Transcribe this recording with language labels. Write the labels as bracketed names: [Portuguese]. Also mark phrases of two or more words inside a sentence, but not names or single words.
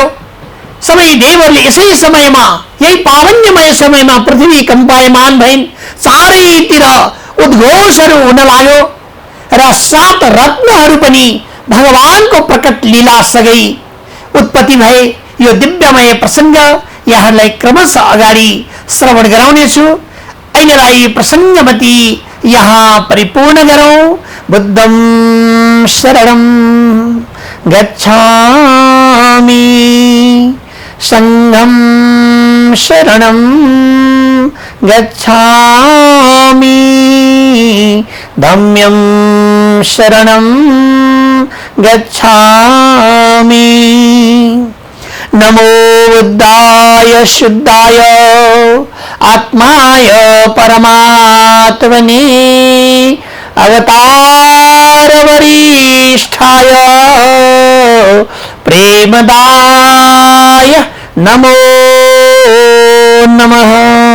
[Nepali] सबै देवहरूले यसै समयमा, यही पावन्यमय समयमा पृथ्वी कम्पायमान भइन्, चारैतिर उद्घोषहरू हुन लाग्यो र 7 रत्नहरू पनि भगवानको प्रकट लीला सँगै उत्पत्ति भए। यो दिव्यमय प्रसंग यहाँलाई क्रमशः अगाडि श्रवण गराउनेछु। ऐनलाई प्रसंगमती यहाँ परिपूर्ण गरौं। [Pali] बुद्धं शरणं गच्छामि, संघं शरणं गच्छामि, धम्मं शरणं गच्छामि। [Sanskrit] नमो बुद्धाय शुद्धाय आत्माय परमात्मने अवतार वरिष्ठाय प्रेमदाय नमो नमः।